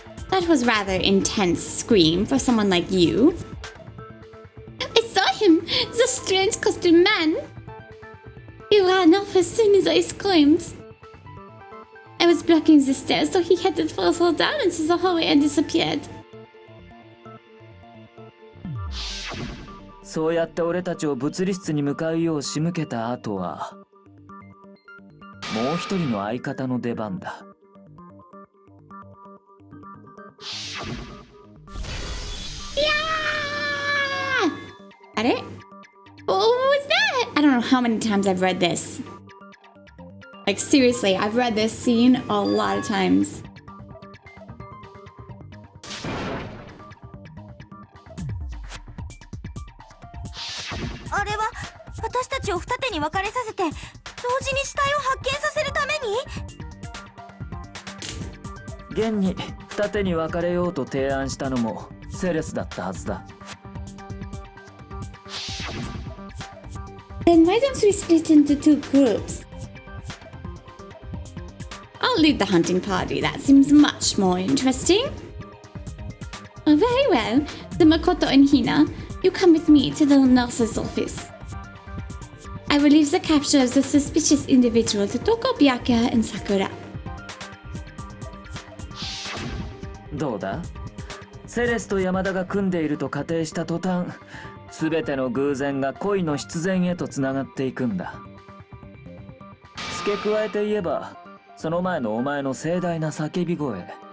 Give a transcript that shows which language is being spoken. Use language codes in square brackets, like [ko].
[en] That was rather intense scream for someone like you. I saw him, the strange costume man. He ran off as soon as I screamed. I was blocking the stairs, so he had to fall down into the hallway and disappeared. [ja] そうやって俺たちを物理室に向かうよう仕向けた後は、もう一人の相方の出番だ。 [en] At it? What was that? I don't know how many times I've read this. Like seriously, I've read this scene a lot of times. [ja] あれは私たちを二手に分かれさせて同時に死体を発見させるために？現に二手に分かれようと提案したのもセレスだったはずだ。 [en] Then why don't we split into two groups? I'll lead the hunting party. That seems much more interesting. Oh, very well. Then Makoto and Hina, you come with me to the nurse's office. I will leave the capture of the suspicious individual to Toko, Byakuya, and Sakura. [ja] どうだ？セレスと山田が組んでいると仮定した途端、全ての偶然が恋の必然へとつながっていくんだ。付け加えて言えば、その前のお前の盛大な叫び声。